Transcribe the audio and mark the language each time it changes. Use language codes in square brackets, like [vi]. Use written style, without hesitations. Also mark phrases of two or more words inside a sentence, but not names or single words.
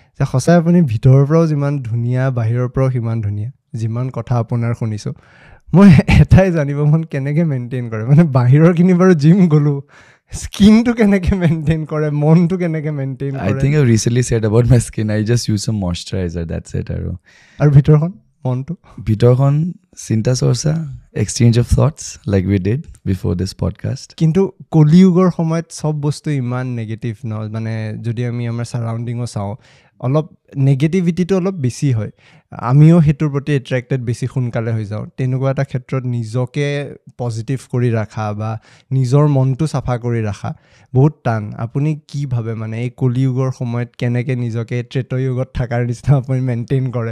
[as] সঁচাই আপুনি ভিতৰৰ পৰাও যিমান ধুনীয়া বাহিৰৰ পৰাও সিমান ধুনীয়া যিমান কথা আপোনাৰ শুনিছোঁ মই এটাই জানিব মন কেনেকৈ মেইনটেইন কৰে মানে বাহিৰৰখিনি বাৰু জিম গ'লোঁ স্কিনটো কেনেকৈ মেইনটেইন কৰে মনটো কেনেকৈ মেইনটেইন কৰে [en] I think I recently said about my skin, I just use some moisturizer, that's it. [as] আৰু ভিতৰখন মনটো ভিতৰখন চিন্তা চৰ্চা [en] exchange of thoughts like we did before this podcast. [as] কিন্তু কলিযুগৰ সময়ত চব বস্তু ইমান নেগেটিভ ন মানে যদি আমি আমাৰ ছাৰাউণ্ডিঙো চাওঁ অলপ নেগেটিভিটিটো অলপ বেছি হয় আমিও সেইটোৰ প্ৰতি এট্ৰেক্টেড বেছি সোনকালে হৈ যাওঁ তেনেকুৱা এটা ক্ষেত্ৰত নিজকে পজিটিভ কৰি ৰাখা বা নিজৰ মনটো চাফা কৰি ৰাখা বহুত টান আপুনি কি ভাবে মানে এই কলিযুগৰ সময়ত কেনেকৈ নিজকে ত্ৰেতযুগত থকাৰ নিচিনা আপুনি মেইনটেইন কৰে